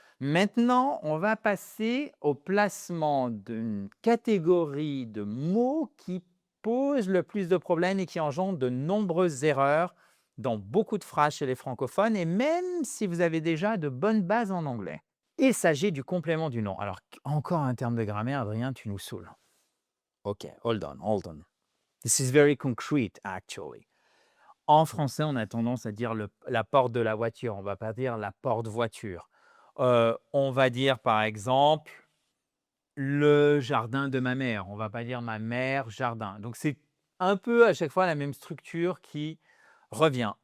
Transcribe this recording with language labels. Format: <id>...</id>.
<fr>Maintenant, on va passer au placement d'une catégorie de mots qui pose le plus de problèmes et qui engendre de nombreuses erreurs dans beaucoup de phrases chez les francophones et même si vous avez déjà de bonnes bases en anglais. Il s'agit du complément du nom. Alors, encore un terme de grammaire, Adrien, tu nous saoules.</fr> <en>OK, hold on. This is very concrete, actually.</en> <fr>En français, on a tendance à dire la porte de la voiture. On ne va pas dire la porte-voiture. On va dire, par exemple, le jardin de ma mère. On ne va pas dire ma mère jardin. Donc, c'est un peu à chaque fois la même structure qui revient.</fr>